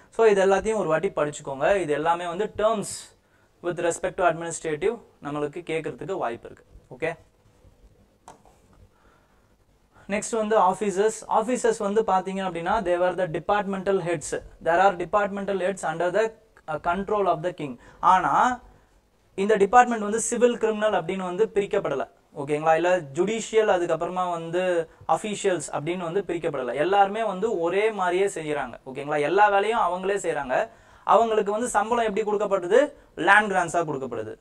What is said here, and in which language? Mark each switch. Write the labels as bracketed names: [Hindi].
[Tamil] So இது எல்லாத்தையும் ஒரு வாட்டி படிச்சுக்கோங்க. இது எல்லாமே வந்து [English] terms with respect to administrative [Tamil] நம்மளுக்கு கேட்கறதுக்கு வாய்ப்பு இருக்கு. ஓகே. [English] next [Tamil] வந்து ஆஃபீஸர்ஸ் வந்து பாத்தீங்க அப்படின்னா [English] they were the departmental heads. there are departmental heads under the control of the king. [Tamil] ஆனா இந்த டிபார்ட்மெண்ட் வந்து சிவில் கிரிமினல் அப்படின்னு வந்து பிரிக்கப்படல. ஓகேங்களா. இல்ல ஜுடிஷியல் அதுக்கப்புறமா வந்து அஃபீஷியல்ஸ் அப்படின்னு வந்து பிரிக்கப்படல. எல்லாருமே வந்து ஒரே மாதிரியே செய்யறாங்க. ஓகேங்களா. எல்லா வேலையும் அவங்களே செய்யறாங்க. அவங்களுக்கு வந்து சம்பளம் எப்படி கொடுக்கப்படுது, லேண்ட் கிராண்ட்ஸா கொடுக்கப்படுது.